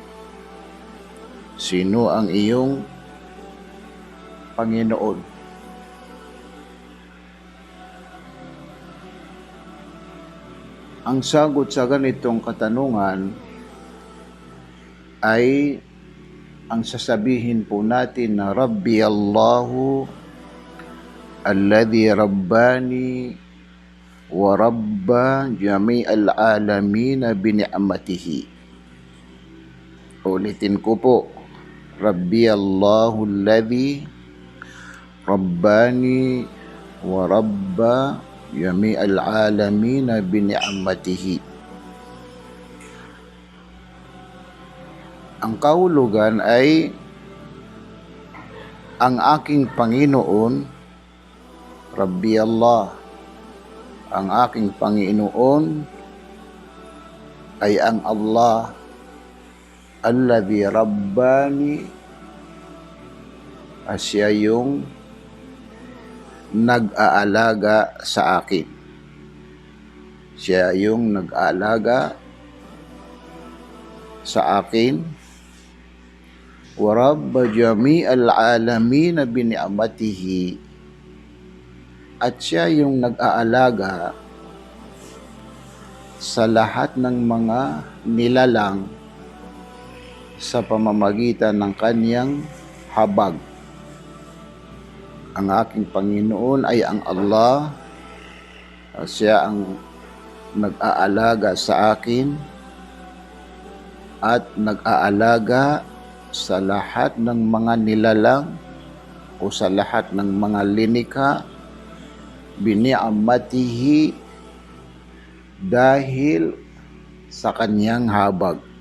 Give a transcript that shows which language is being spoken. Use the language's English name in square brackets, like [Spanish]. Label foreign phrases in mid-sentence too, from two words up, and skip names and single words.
[Filipino] Sino ang iyong Panginoon? Ang sagot sa ganitong katanungan ay ang sasabihin po natin na [Arabic] ربي الله الذي رباني ورب جميع العالمين بنعمته. [Filipino] Ulitin ko po. [Arabic] ربي الله الذي رباني ورب جميع العالمين بنعمته. [Filipino] Ang kahulugan ay ang aking Panginoon, [Arabic] ربي الله. [Filipino] Ang aking Panginoon ay ang Allah, [Arabic] الذي رباني, [Filipino] siya yung nag-aalaga sa akin. Siya yung nag-aalaga sa akin. [Arabic] ورب جميع العالمين بنعمته, [Filipino] at siya yung nag-aalaga sa lahat ng mga nilalang sa pamamagitan ng kanyang habag. Ang aking Panginoon ay ang Allah, siya ang nag-aalaga sa akin at nag-aalaga sa lahat ng mga nilalang o sa lahat ng mga linikha bini'amatihi, dahil sa kanyang habag.